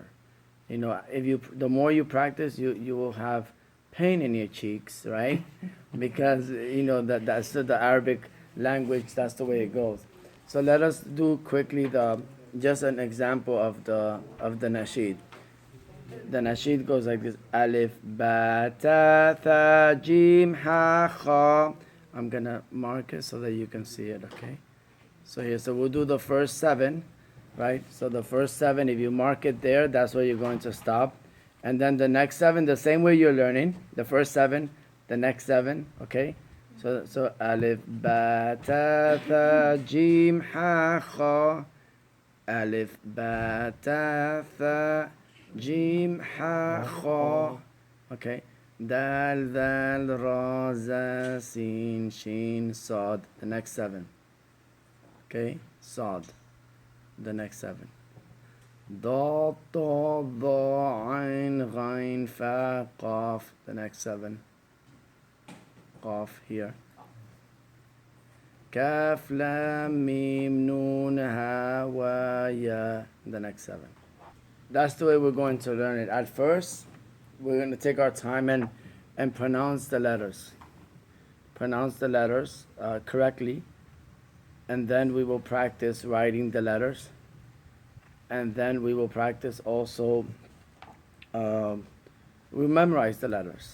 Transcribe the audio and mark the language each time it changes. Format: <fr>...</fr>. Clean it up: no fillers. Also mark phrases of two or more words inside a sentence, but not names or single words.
<en>If you the more you practice, you will have pain in your cheeks, right? Because that's the Arabic language. That's the way it goes. So let us do quickly the just an example of the nasheed. The nasheed goes like this:</en> <ar>Alif, ba, ta, tha, jim, ha, kha.</ar> <en>I'm gonna mark it so that you can see it. Okay. So we'll do the first 7, right? So the first 7, if you mark it there, that's where you're going to stop. And then the next 7, the same way you're learning. The first 7, the next 7. Okay. So</en> <ar>alif, ba, ta, tha, jim, ha, kha. Alif, ba, ta, tha, jim, ha, kha.</ar> <en>Okay.</en> <ar>Dal, dal, ra, za, sin, shin,</ar> <en>sad. The next 7. Okay. Sad. The next 7.</en> <ar>Da, ta, da, ain, ghain, fa, qaf.</ar> <en>The next 7. Qaf here.</en> <ar>Kaf, lam, mim, nun, ha, wa, ya.</ar> <en>The next 7. That's the way we're going to learn it. At first, we're going to take our time and pronounce the letters. Pronounce the letters correctly. And then we will practice writing the letters. And then we will practice also, we memorize the letters.</en>